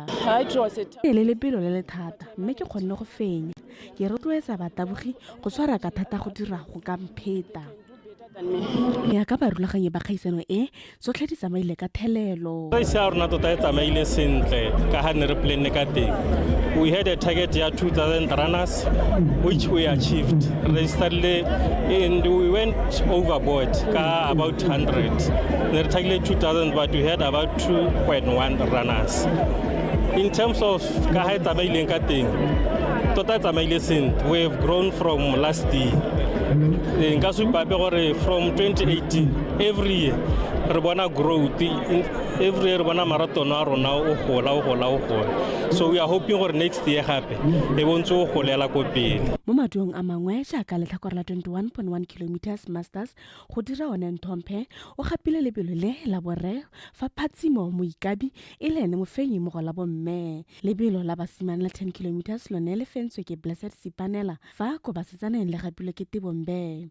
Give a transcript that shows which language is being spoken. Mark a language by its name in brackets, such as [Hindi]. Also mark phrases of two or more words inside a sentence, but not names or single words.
[Tswana] E le lebelo le le thata mme ke kgonne go fenya. Ke rotloetsa batabogi go tshwara ka thata go dira go ka mpheta. Ya ka barulaganyi ba kgaisano e sotlhe di tsamaile ka thelelo. Race ya rona tota e tsamaile sentle ka ha ne re plane ka teng. [English] We had a target ya 2,000 runners which we achieved. And we went overboard ka about 100. [Tswana] Ne re [English] targeted 2,000 but we had about 2.1 runners. In terms of [Tswana] ka ha e tsamaileng ka teng, tota e tsamaile sentle. [English] We have grown from last year. From 2018 every year [Tswana] re bona [English] growth every year [Tswana] bona marathon a rona o gola. [English] So we are hoping [Tswana] gore [English] next year [Tswana] gape e bontse o golela ko pele. Mo maduong a mangwe jaaka letlhakore la 21.1 kilometers masters go dira one Ntomphe o gapile lebelo le la borre fa Phatsimo Moikabi e le ene mofenyi mo go la bomme. Lebelo la basimane la 10 kilometers lone le fentswe ke Blessed Sipanela fa ko basetsana le gapile ke Tebombe.